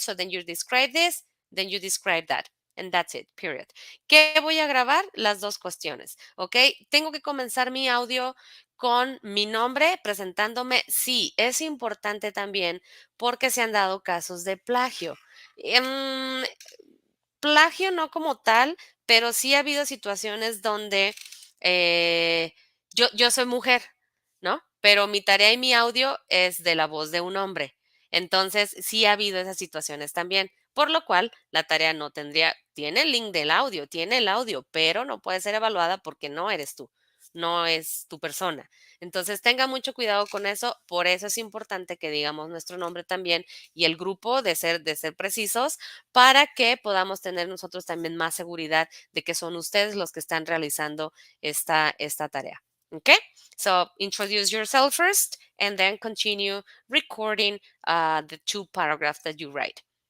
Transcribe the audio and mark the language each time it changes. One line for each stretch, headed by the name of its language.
English: So then you describe this, then you describe that. And that's it, period.
Spanish: ¿Qué voy a grabar? Las dos cuestiones, ¿ok? Tengo que comenzar mi audio con mi nombre presentándome. Sí, es importante también porque se han dado casos de plagio. Plagio no como tal, pero sí ha habido situaciones donde yo soy mujer, ¿no? Pero mi tarea y mi audio es de la voz de un hombre. Entonces, sí ha habido esas situaciones también, por lo cual la tarea no tendría, tiene el link del audio, tiene el audio, pero no puede ser evaluada porque no eres tú, no es tu persona. Entonces, tenga mucho cuidado con eso, por eso es importante que digamos nuestro nombre también y el grupo de ser precisos para que podamos tener nosotros también más seguridad de que son ustedes los que están realizando esta tarea.
English: Okay, so introduce yourself first and then continue recording the 2 paragraphs that you write.